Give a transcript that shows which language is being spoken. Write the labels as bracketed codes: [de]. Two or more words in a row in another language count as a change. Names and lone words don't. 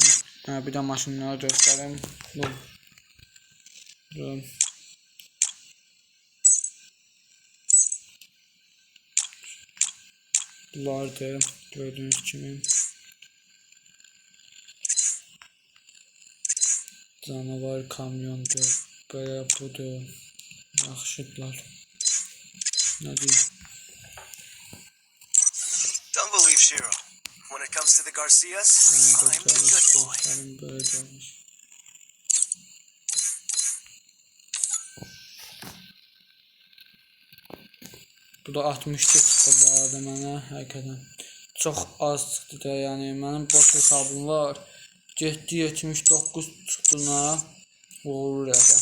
[az] Bir də maşınları göstərim. Bunlardır, gördüğünüz kimi. Canavar kamyondur, böyle budur. Yaxşıdırlar. [tr] Ne diyeyim? [en] Don't believe Shiro. When it comes to the Garcias, I'm the good boy. [tr] Böyle olmuş. [az] Bu da 60 çıxdı bu arada mənə, həqiqətən. Çox az çıxdı da, yəni mənim boş hesabım var. 79 çıxdığına olur rəqəm.